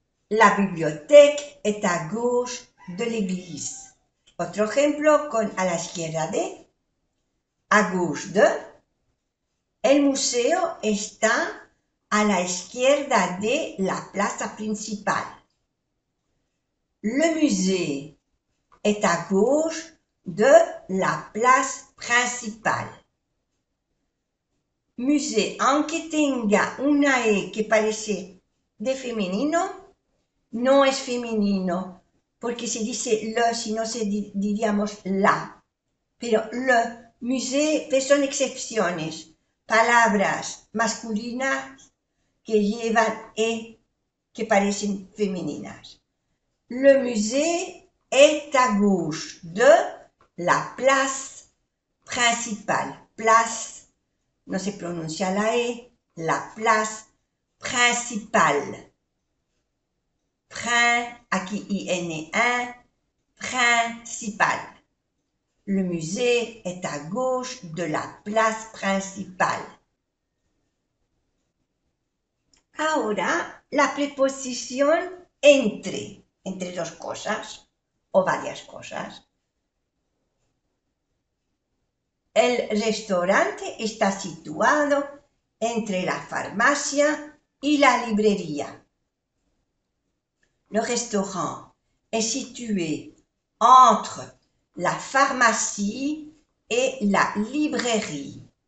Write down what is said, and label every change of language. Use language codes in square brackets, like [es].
[fr] La bibliothèque est à gauche de l'église. [es] Otro ejemplo con a la izquierda de, [fr] à gauche de. [es] El museo está a la izquierda de la plaza principal. [fr] Le musée est à gauche de la place principale. [es] Musée, aunque tenga una E que parece de femenino, no es femenino, porque se dice le, si no se diríamos la. Pero le, musée, pues son excepciones, palabras masculinas que llevan E que parecen femeninas. [fr] Le musée est à gauche de la place principale. [es] Place, no se pronuncia la E, [fr] la place principale. [es] Aquí IN1, principal. [fr] Le musée est à gauche de la place principale. [es] Ahora, la preposición entre dos cosas o varias cosas. El restaurante está situado entre la farmacia y la librería. [fr] Le restaurant est situé entre la pharmacie et la librairie.